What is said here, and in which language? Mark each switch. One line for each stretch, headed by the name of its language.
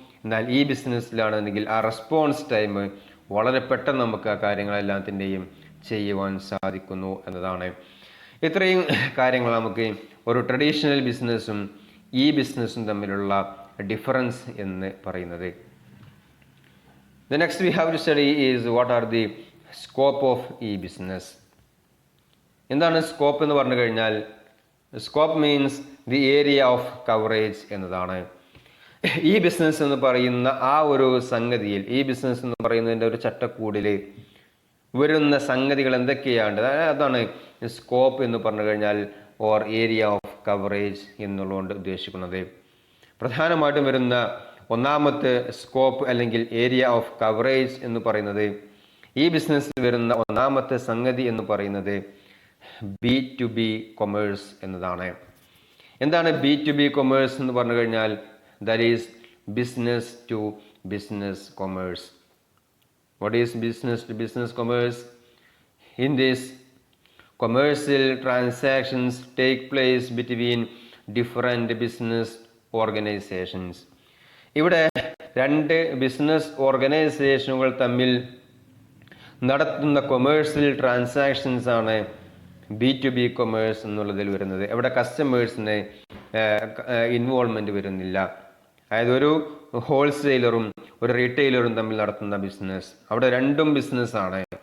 Malayalam: എന്നാൽ ഈ ബിസിനസ്സിലാണെന്നെങ്കിൽ ആ റെസ്പോൺസ് ടൈം വളരെ പെട്ടെന്ന് നമുക്ക് ആ കാര്യങ്ങളെല്ലാത്തിൻ്റെയും ചെയ്യുവാൻ സാധിക്കുന്നു എന്നതാണ്. ഇത്രയും കാര്യങ്ങൾ നമുക്ക് ഒരു ട്രഡീഷണൽ ബിസിനസ്സും ഈ ബിസിനസ്സും തമ്മിലുള്ള ഡിഫറൻസ് എന്ന് പറയുന്നത്.
English: The next we have to study is what are the scope of e-business.
Malayalam: എന്താണ് സ്കോപ്പ് എന്ന് പറഞ്ഞു കഴിഞ്ഞാൽ,
English: scope means the area of coverage
Malayalam: എന്നതാണ്. ഈ ബിസിനസ് എന്ന് പറയുന്ന ആ ഒരു സംഗതിയിൽ, ഈ ബിസിനസ് എന്ന് പറയുന്നതിൻ്റെ ഒരു ചട്ടക്കൂടിൽ വരുന്ന സംഗതികൾ എന്തൊക്കെയാണ്, അതാണ് സ്കോപ്പ് എന്ന് പറഞ്ഞു കഴിഞ്ഞാൽ
English: or area of coverage
Malayalam: എന്നുള്ളതുകൊണ്ട് ഉദ്ദേശിക്കുന്നത്. പ്രധാനമായിട്ടും വരുന്ന ഒന്നാമത്തെ സ്കോപ്പ് അല്ലെങ്കിൽ ഏരിയ ഓഫ് കവറേജ് എന്ന് പറയുന്നത്, ഈ ബിസിനസ്സിൽ വരുന്ന ഒന്നാമത്തെ സംഗതി എന്ന് പറയുന്നത് B2B കൊമേഴ്സ് എന്നതാണ്. എന്താണ് B2B കൊമേഴ്സ് എന്ന് പറഞ്ഞു കഴിഞ്ഞാൽ?
English: That is business to business commerce. What is business to business commerce? In this, commercial transactions take place between different business organizations.
Malayalam: ഇവിടെ രണ്ട് ബിസിനസ് ഓർഗനൈസേഷനുകൾ തമ്മിൽ നടത്തുന്ന കൊമേഴ്സ്യൽ ട്രാൻസാക്ഷൻസ് ആണ് B2B കൊമേഴ്സ് എന്നുള്ളതിൽ വരുന്നത്. ഇവിടെ കസ്റ്റമേഴ്സിന് ഇൻവോൾവ്മെന്റ് വരുന്നില്ല. അതായത് ഒരു ഹോൾസെയിലറും ഒരു റീറ്റെയിലറും തമ്മിൽ നടത്തുന്ന ബിസിനസ്, അവിടെ രണ്ടും ബിസിനസ്സാണ്.